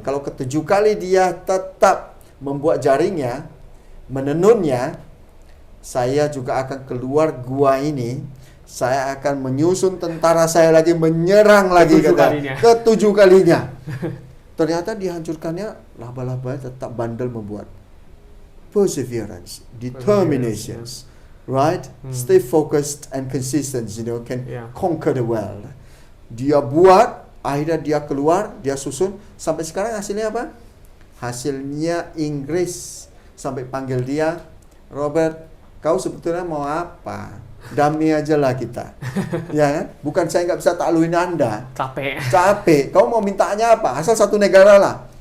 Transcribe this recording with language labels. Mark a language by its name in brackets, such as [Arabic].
[Indonesian] Kalau ke-7 kali dia tetap membuat jaringnya, menenunnya, saya juga akan keluar gua ini. Saya akan menyusun tentara saya lagi, menyerang lagi ke-7 kalinya. Ternyata dihancurkannya, laba-laba tetap bandel membuat. [English] Perseverance, determination, right? Stay focused and consistent, can conquer the world. [Indonesian] Dia buat, akhirnya dia keluar, dia susun. Sampai sekarang hasilnya apa? Hasilnya Inggris. Sampai panggil dia, Robert, kau sebetulnya mau apa? Damai aja lah kita. Ya kan? Bukan saya nggak bisa takluin Anda. Capek. Kau mau mintanya apa? Asal satu negara lah.